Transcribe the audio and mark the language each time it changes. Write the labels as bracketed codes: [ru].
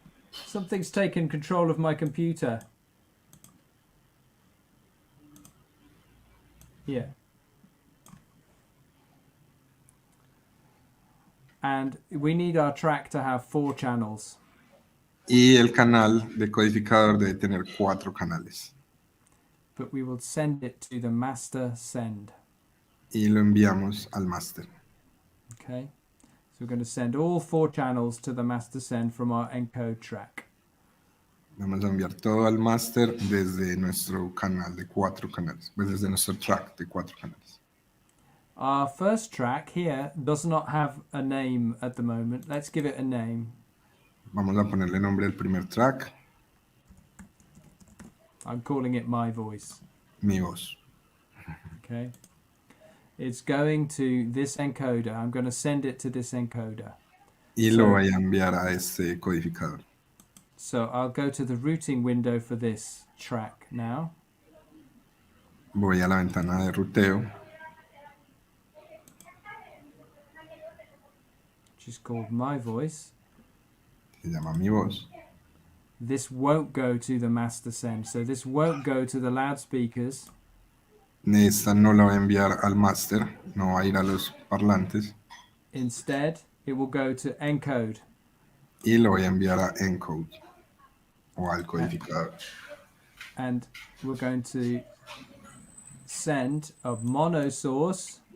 [en] Something's taken control of my computer. Here. And we need our track to have 4 channels. [es] Y el canal decodificador debe tener 4 canales. [en] But we will send it to the master send. [es] Y lo enviamos al máster. [en] Okay. So we're going to send all 4 channels to the master send from our encode track. [es] Vamos a enviar todo al máster desde nuestro canal de 4 canales. Pues desde nuestro track de 4 canales. [en] Our first track here does not have a name at the moment. Let's give it a name. [es] Vamos a ponerle nombre al primer track, [en] I'm calling it My Voice. [es] mi voz. [en] Okay. It's going to this encoder. I'm going to send it to this encoder. [es] Y lo voy a enviar a este codificador. [en] So I'll go to the routing window for this track now. [es] Voy a la ventana de ruteo, [en] Which is called My Voice. [es] se llama mi voz. [en] This won't go to the master send. So this won't go to the loudspeakers. [es] Esta no la voy a enviar al máster, no va a ir a los parlantes. [en] Instead, it will go to encode. [es] Y lo voy a enviar a encode o al codificador. [en] And we're going to send a mono source